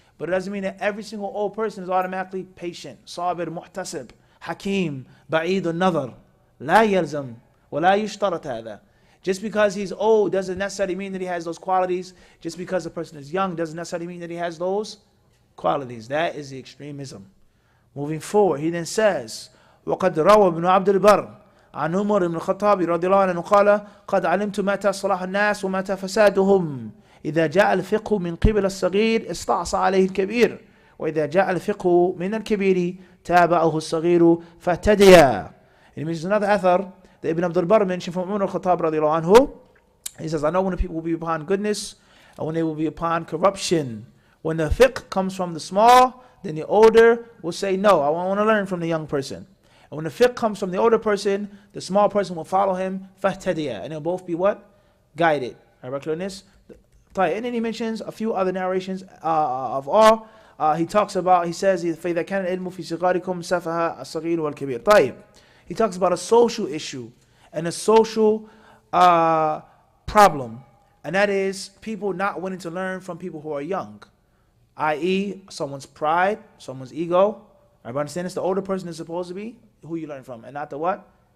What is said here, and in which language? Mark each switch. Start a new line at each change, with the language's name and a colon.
English: But it doesn't mean that every single old person is automatically patient, sabir, muhtasib, hakim, ba'id al-nazar.
Arabic: La yalzam, wa la yushtarat hadha.
English: Just because he's old doesn't necessarily mean that he has those qualities. Just because a person is young doesn't necessarily mean that he has those qualities. That is the extremism. Moving forward, he then says,
Arabic: وَقَدْ رَوَى ابْنُ عَبْدِ الْبَرِّ عن عمر بن الخطاب رضي الله عنه قال قد علمت متى صلاح الناس ومتى فسادهم إذا جاء الفقه من قبل الصغير استعصى عليه الكبير وإذا جاء الفقه من الكبير تابعه الصغير فاهتديا.
English: It means another athar that Ibn Abdul Barr mentioned from Umar al-Khattab radiallahu anhu. He says, I know when the people will be upon goodness and when they will be upon corruption. When the fiqh comes from the small, then the older will say, no, I want to learn from the young person. And when the fiqh comes from the older person, the small person will follow him, فَاهْتَدِيَا. And they'll both be what? Guided. Alright, clear on this? And then he mentions a few other narrations of all. He talks about, he says,
Arabic: فَإِذَا كَانَ الْعِلْمُ فِي صِغَارِكُمْ سَفَهَ الصَّغِيرُ وَالْكَبِيرُ. طيب.
English: He talks about a social issue and a social problem. And that is people not wanting to learn from people who are young. i.e. someone's pride, someone's ego. Everybody understand this? The older person is supposed to be who you learn from, and not the what?